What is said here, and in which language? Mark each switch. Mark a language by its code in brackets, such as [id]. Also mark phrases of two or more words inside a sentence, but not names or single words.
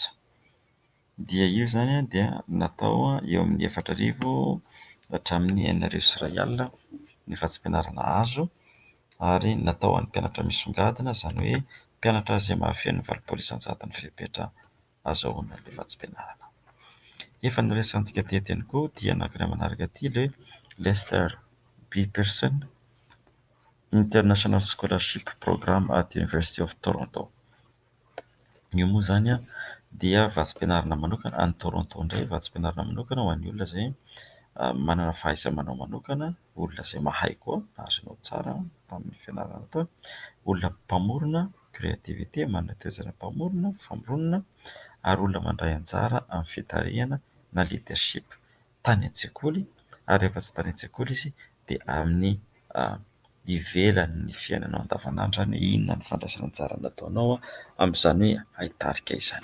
[mg] Dia io zany dia natao eo amin'ny 4,000 hatramin'ny 8,000 ny vatsim-pianarana azo, ary natao an'ny mpianatra misongadina, izany hoe mpianatra izay mahafehy ny 800 ny fepetra azahoana ilay vatsim-pianarana. Efa noresantsika teto ihany koa dia anankiray manaraka aty ilay Lester B. Pearson International Scholarship Program at University of Toronto. Io moa zany dia vatsim-pianarana manokana any Toronto indray, vatsim-pianarana manokana ho an'ny olona izay manana fahaiza-manao manokana, olona izay mahay koa azonao tsara tamin'ny fianarana tao, olona mpamorona créativité, manana toezana mpamorona, famoronana, ary olona mandray anjara amin'ny fitarihana na leadership tany an-tsekoly, ary rehefa tsy tany an-tsekoly izy dia amin'ny ivelan'ny fiainanao andavanandro any inona ny fandraisana anjara nataonao amin'izany hoe haitarika izany.